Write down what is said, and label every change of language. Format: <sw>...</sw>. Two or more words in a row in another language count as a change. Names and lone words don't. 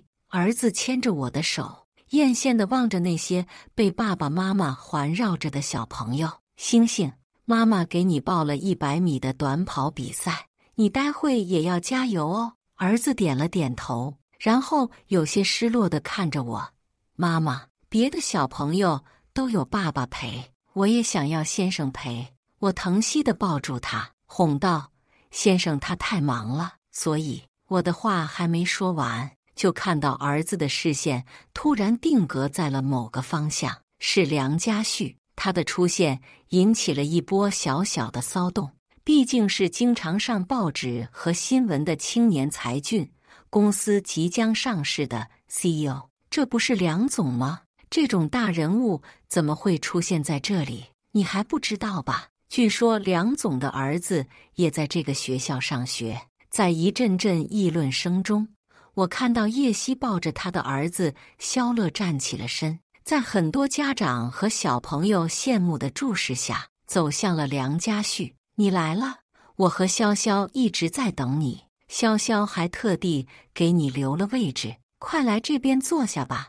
<zh>兒子牽着我的手，豔羨地望着那些被爸爸媽媽環繞着的小朋友。星星，媽媽給你報了100米的短跑比賽，你待會也要加油哦。兒子點了點頭，然後有些失落地看着我。媽媽，別的小朋友都有爸爸陪，我也想要先生陪。我疼惜地抱住他，哄道：先生他太忙了。所以我的話還沒說完，就看到兒子的視線突然定格在了某個方向，是梁家旭。他的出現引起了一波小小的騷動，畢竟是經常上報紙和新聞的青年才俊，公司即將上市的 CEO， 這不是梁總嗎？這種大人物怎麼會出現在這裡？你還不知道吧？據說梁總的兒子也在這個學校上學。在一陣陣議論聲中，我看到葉希抱着他的兒子肖樂站起了身，在很多家長和小朋友羨慕的注視下，走向了梁家旭。你來了，我和瀟瀟一直在等你，瀟瀟還特地給你留了位置，快來這邊坐下吧。</zh>